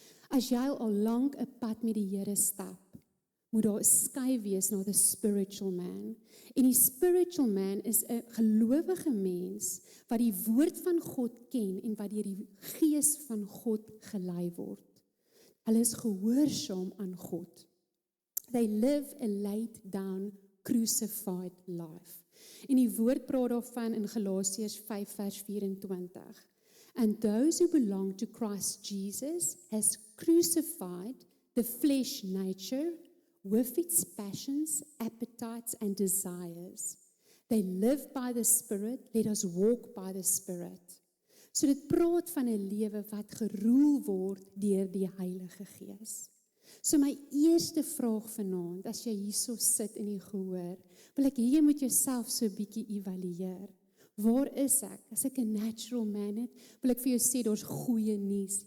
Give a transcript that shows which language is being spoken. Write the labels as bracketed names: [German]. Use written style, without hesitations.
[Afrikaans] As jy al lank 'n pad met die Here stap, moet daar 'n skuif wees na [English] the spiritual man. [Afrikaans] En die [English] spiritual man [Afrikaans] is 'n gelowige mens wat die woord van God ken en wat deur die gees van God gelei word. Hulle is gehoorsaam aan God. [English] They live a laid down, crucified life. [Afrikaans] En die woord praat daarvan in Galasiërs 5 vers 24. [English] And those who belong to Christ Jesus has crucified the flesh nature with its passions, appetites, and desires. They live by the Spirit, let us walk by the Spirit. [Afrikaans] So dit praat van 'n lewe wat geroel word deur die Heilige Gees. So my eerste vraag vanaand, as jy hierso sit in die gehoor, wil ek hê jy moet jouself so 'n bietjie evalueer. Waar is ek? As ek 'n natural man het, wil ek vir jou sê, daar's goeie nuus.